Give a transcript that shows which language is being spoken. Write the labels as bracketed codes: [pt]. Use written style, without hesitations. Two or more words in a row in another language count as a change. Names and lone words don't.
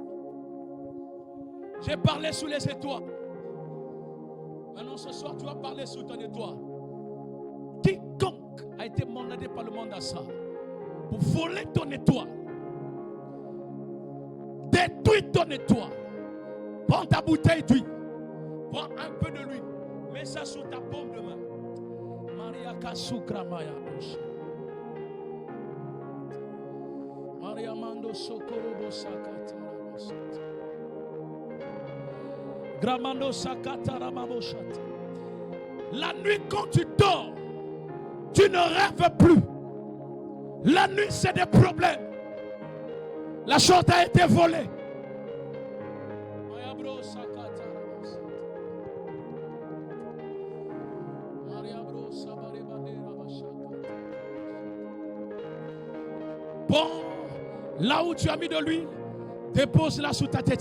[fr] J'ai parlé sous les étoiles. Maintenant ce soir tu vas parler sous ton étoile. Quiconque a été mandaté par le monde à ça pour voler ton étoile, détruire ton étoile. Prends ta bouteille d'huile. Prends un peu de l'huile. Mets ça sous ta paume de main. Maria Kasukra Maya. Maria Mando Sokorobo Sakata. Gramando Sakata Ramaboshat. La nuit quand tu dors, tu ne rêves plus. La nuit c'est des problèmes. La chose a été volée. Bon, là où tu as mis de l'huile, dépose-la sous ta tête.